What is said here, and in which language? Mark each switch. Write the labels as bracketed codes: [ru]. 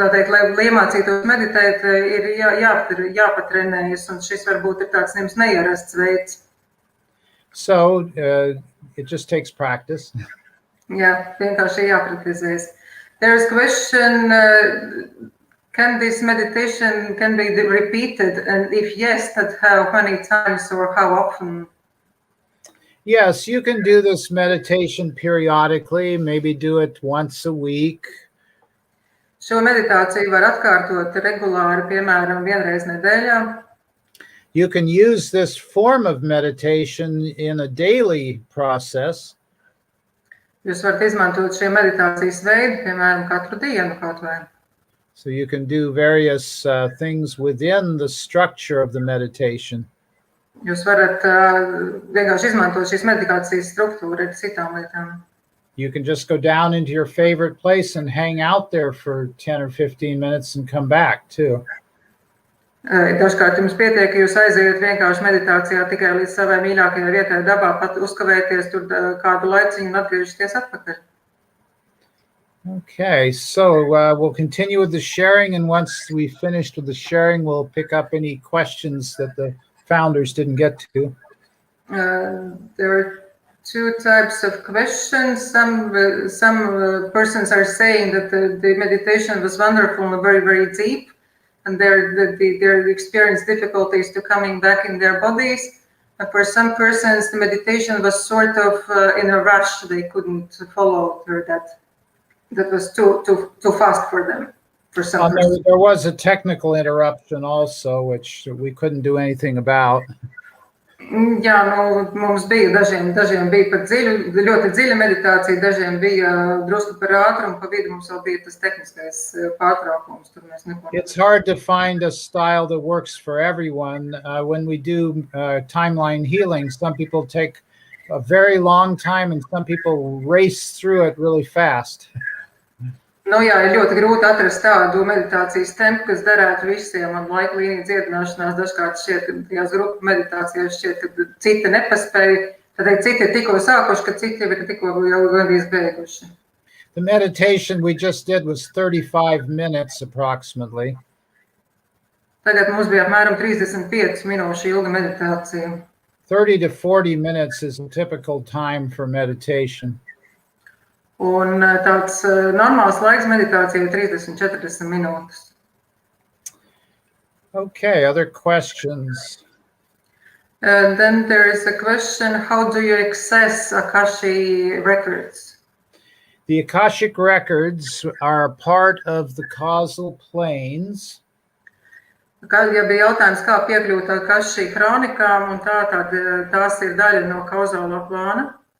[lv] Lai iemācītos meditēt, ir jāpatrenējas, un šis varbūt ir tāds jums neierasts veids. [en] So it just takes practice. [lv] Jā, vienkārši jāpraktizēs. [en] There's a question, can this meditation can be repeated? And if yes, that how many times or how often? Yes, you can do this meditation periodically, maybe do it once a week. [lv] Šo meditāciju var atkārtot regulāri, piemēram, vienreiz nedēļā. [en] You can use this form of meditation in a daily process. [lv] Jūs varat izmantot šo meditācijas veidu, piemēram, katru dienu kaut vai. [en] So you can do various things within the structure of the meditation. [lv] Jūs varat vienkārši izmantot šīs meditācijas struktūru ar citām lietām. [en] You can just go down into your favorite place and hang out there for 10 or 15 minutes and come back too. [lv] Dažkārt jums pietiek, ka jūs aizejat vienkārši meditācijā tikai līdz savai mīļākajai vietai dabā, pat uzkavēties tur kādu laiciņu un atgriežaties atpakaļ. [en] Okay, so we'll continue with the sharing, and once we finished with the sharing, we'll pick up any questions that the founders didn't get to. There are two types of questions. Some persons are saying that the meditation was wonderful and very, very deep, and they experienced difficulties to coming back in their bodies. And for some persons, the meditation was sort of in a rush. They couldn't follow through that. That was too fast for them. For some persons. There was a technical interruption also, which we couldn't do anything about. [lv] Jā, mums bija dažiem bija pat ļoti dziļa meditācija, dažiem bija drusku par ātru, un pa vidu mums vēl bija tas tehniskais pārtraukums. Tur mēs neko. [en] It's hard to find a style that works for everyone. When we do timeline healing, some people take a very long time, and some people race through it really fast. [lv] Jā, ir ļoti grūti atrast tādu meditācijas tempu, kas derētu visiem, un laika līnija dziedināšanās dažkārt šķiet, ka tajās grupu meditācijās šķiet, ka citi nepaspēja, tad citi ir tikko sākuši, ka citi ir tikko jau gandrīz beiguši. [en] The meditation we just did was 35 minutes approximately. [lv] Tagad mums bija apmēram 35 minūšu ilga meditācija. [en] 30 to 40 minutes is a typical time for meditation. [lv] Un tāds normāls laiks meditācijai 30-40 minūtes. [en] Okay, other questions? Then there is a question, how do you access Akashic records? The Akashic records are part of the causal planes. [lv] Ja bija jautājums, kā piekļūt Akashic kronikām, un tās ir daļa no kauzālā plāna.